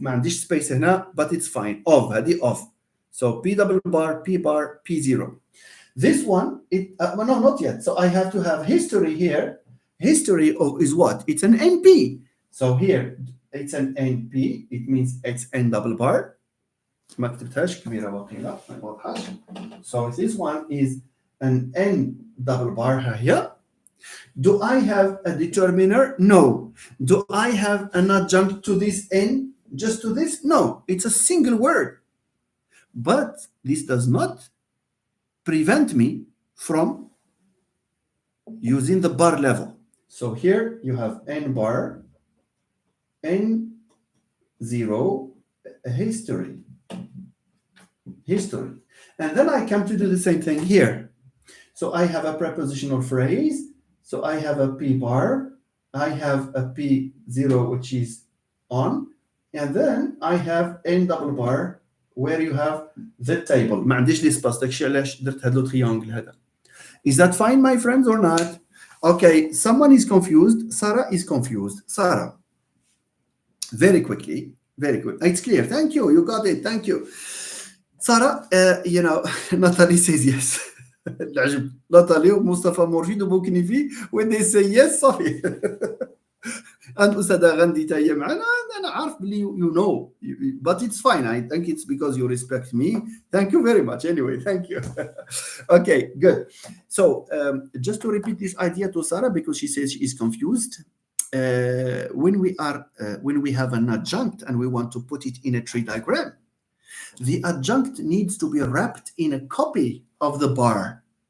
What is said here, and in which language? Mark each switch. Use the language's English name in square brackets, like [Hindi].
[Arabic] ما عنديش space هنا, [English] but it's fine. Of, هذه of. So P double bar, P bar, P0. This one, well, no, not yet. So I have to have history here. History of is what? It's an NP. So here, it's an NP. It means it's N double bar. [Arabic] ما كتبتهاش كبيرة باقية ما واضحاش. [English] So this one is an N double bar here. Do I have a determiner? No. Do I have an adjunct to this N? Just to this? No. It's a single word. But this does not prevent me from using the bar level. So here you have N bar, N0, history. And then I come to do the same thing here. So I have a prepositional phrase. So I have a P bar, I have a P0, which is on, and then I have N double bar, where you have the table. [Arabic] ما عنديش لي سباس داكشي علاش درت هذا التريانجل هذا. [English] Is that fine, my friends, or not? Okay, someone is confused. Sarah is confused. Sarah, very quickly, very good. It's clear. Thank you. You got it. Thank you. Sarah, Natalie says yes. [Arabic] العجب ناتالي ومصطفى مرشد وبوكنيفي [English] when they say yes [Arabic] صافي. and أستاذة غندي تا هي معنا. أنا عارف بلي [English] you know, but it's fine. I think it's because you respect me. Thank you very much. Anyway, thank you. Okay, good. So just to repeat this idea to Sarah because she says she is confused. When we have an adjunct and we want to put it in a tree diagram, the adjunct needs to be wrapped in a copy of the bar.